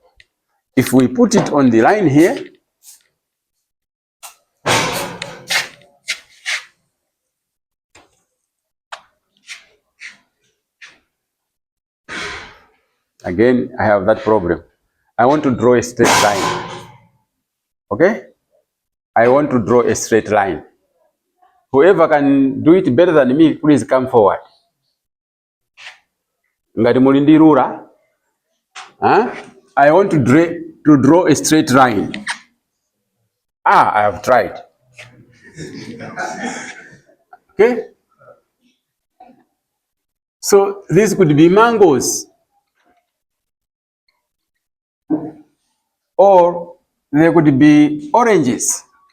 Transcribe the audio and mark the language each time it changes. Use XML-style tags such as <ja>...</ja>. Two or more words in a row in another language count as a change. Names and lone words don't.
<en>So If we put it on the line here, again, I have that problem. I want to draw a straight line. Okay? I want to draw a straight line. Whoever can do it better than me, please come forward.</en> <ny>Ngati mulindi rura.</ny> <en>I want to draw a straight line. I have tried. Okay? So this could be mangoes. Or there could be oranges.</en>